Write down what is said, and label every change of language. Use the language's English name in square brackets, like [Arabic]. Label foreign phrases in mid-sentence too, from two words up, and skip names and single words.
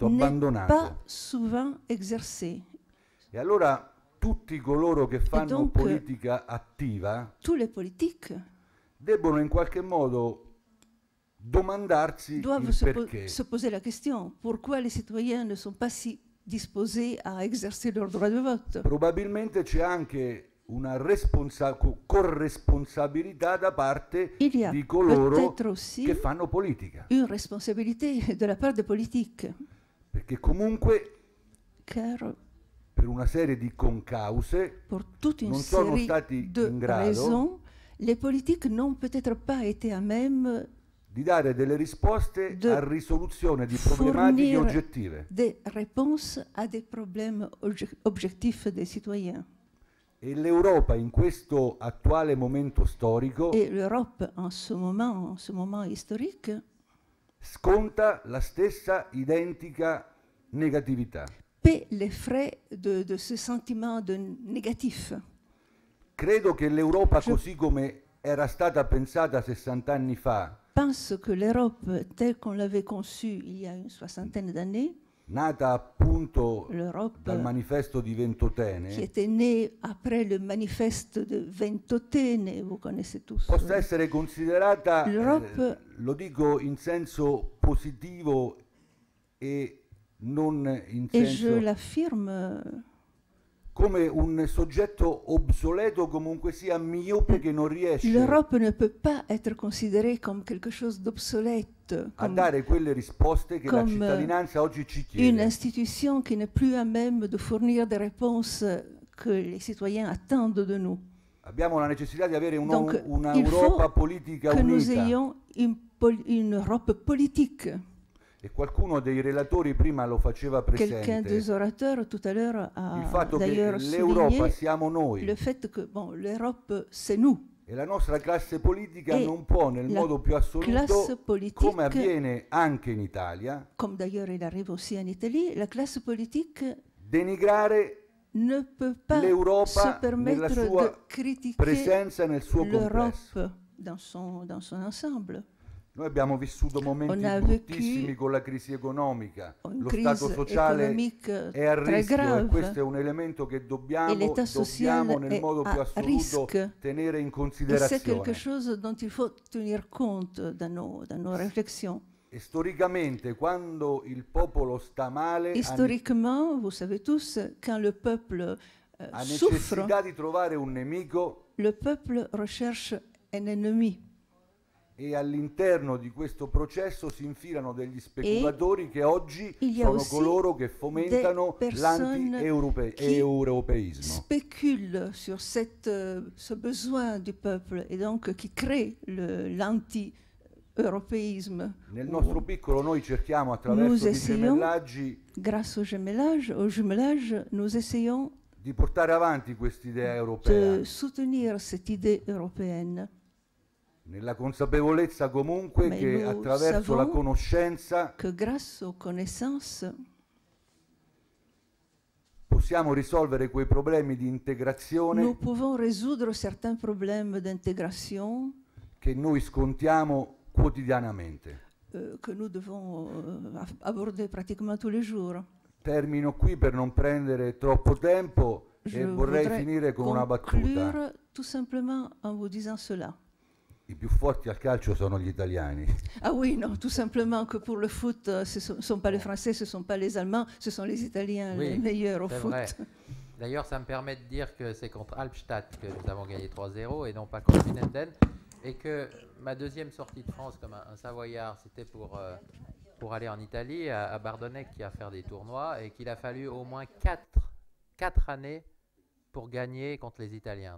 [French] n'est [Italian] abbandonato. [French] pas souvent exercé. [Italian] E allora tutti coloro che fanno [French] donc, [Italian] politica attiva [French] Tous les politiques [Italian] debbono in qualche modo domandarsi [French] doivent [Italian] il perché. [French] se poser la question, pourquoi les citoyens ne sont pas si disposés à exercer leur droit de vote? [Italian] Probabilmente c'è anche una corresponsabilità da parte [French] Il y a [Italian] di coloro [French] peut-être aussi [Italian] che fanno politica, [French] une responsabilité de la part des politiques, [Italian] perché comunque [French] car [Italian] per una serie di concause [French] pour toute une [Italian] non sono [French] série [Italian] stati [French] de [Italian] in grado [French] raisons, les politiques n'ont peut-être pas été à même [Italian] di dare delle risposte [French] de [Italian] a risoluzione di problematiche [French] fournir [Italian] oggettive. [French] des réponses à des problèmes objectifs des citoyens. [Italian] E l'Europa in questo attuale momento storico [French] Et l'Europe, en ce moment historique, [Italian] sconta la stessa identica negatività. [French] paie les frais de ce sentiment négatif. [Italian] Credo che l'Europa, così come era stata pensata 60 anni fa, [French] Pense que l'Europe, telle qu'on l'avait conçue il y a une soixantaine d'années, [Italian] nata appunto [French] l'Europe [Italian] dal manifesto di [French] qui [Italian] Ventotene, [French] était née après le manifeste de Ventotene, vous connaissez tous. [Italian] possa essere considerata, [French] L'Europe- [Italian] lo dico in senso positivo e non in [French] Et je [Italian] senso [French] l'affirme [Italian] come un soggetto obsoleto, comunque sia miope, che non riesce [French] l'Europe ne peut pas être considérée comme quelque chose d'obsolète, [Italian] a [French] comme [Italian] dare quelle risposte che la [French] comme, [Italian] cittadinanza oggi ci [French] une [Italian] chiede. [French] institution qui n'est plus à même de fournir des réponses que les citoyens attendent de nous. [Italian] Abbiamo la necessità di avere [French] Donc, il [Italian] un'Europa [French] faut [Italian] politica [French] que nous [Italian] unita. [French] ayons une Europe politique. [Italian] E qualcuno dei relatori prima lo faceva [French] Quelqu'un [Italian] presente. [French] des orateurs tout à l'heure [Italian] Il [French] a [Italian] fatto che [French] d'ailleurs [Italian] l'Europa [French] souligné [Italian] siamo noi [French] le fait que bon, l'Europe, c'est nous. [Italian] e la nostra classe politica [French] E [Italian] non può nel [French] la [Italian] modo più [French] classe [Italian] assoluto, [French] politique, [Italian] come avviene anche in Italia, [French] comme d'ailleurs il arrive aussi en Italie, la classe politique [Italian] denigrare [French] ne peut pas se [Italian] l'Europa nella [French] permettre [Italian] sua [French] de critiquer [Italian] presenza, nel suo complesso. [French] l'Europe dans son ensemble. [Italian] Noi abbiamo vissuto momenti [French] On a [Italian] bruttissimi [French] vécu [Italian] con la crisi economica, [French] une [Italian] lo [French] crise [Italian] stato sociale [French] économique [Italian] è a [French] très [Italian] rischio e [French] grave. [Italian] questo è un elemento che dobbiamo [French] l'état social [Italian] nel [French] est [Italian] modo più [French] à [Italian] assoluto [French] risque. [Italian] tenere in [French] Et c'est [Italian] considerazione. [French] quelque chose dont il faut tenir compte dans nos réflexions. [Italian] E storicamente, quando il popolo sta male, [French] Historiquement, vous savez tous, quand le peuple [Italian] ha [French] souffre, [Italian] necessità di trovare un nemico, [French] le peuple recherche un ennemi. [Italian] e all'interno di questo processo si infilano degli speculatori che oggi [French] il y a [Italian] sono [French] aussi [Italian] coloro che fomentano [French] des personnes [Italian] l'anti-europeismo. [French] Spécule sur ce besoin du peuple et donc qui crée l'anti-européisme. [Italian] Nel nostro piccolo noi cerchiamo attraverso i gemellaggi [French] Grâce au jumelage, nous essayons [Italian] di portare avanti quest'idea europea, [French] de soutenir cette idée européenne. [Italian] nella consapevolezza comunque [French] Mais [Italian] che [French] nous [Italian] attraverso la [French] savons [Italian] conoscenza [French] que grâce aux connaissances, [Italian] possiamo risolvere quei problemi di integrazione [French] nous pouvons résoudre certains problèmes d'intégration [Italian] che noi scontiamo quotidianamente. [French] que nous devons aborder pratiquement tous les jours. [Italian] Termino qui per non prendere troppo tempo [French] Je [Italian] e vorrei [French] voudrais [Italian] finire con una battuta. [French] conclure tout simplement en vous disant cela. [Italian] I più forti al calcio sono gli italiani. [French] Ah oui, non, tout simplement que pour le foot, ce ne sont pas les Français, ce ne sont pas les Allemands, ce sont les Italiens Oui, les meilleurs au c'est foot. vrai. D'ailleurs, ça me permet de dire que c'est contre Albstadt que nous avons gagné 3-0 et non pas contre Winnenden. Et que ma deuxième sortie de France comme un Savoyard, c'était pour pour aller en Italie, à Bardonnecchia, à faire des tournois, et qu'il a fallu au moins 4 années pour gagner contre les Italiens.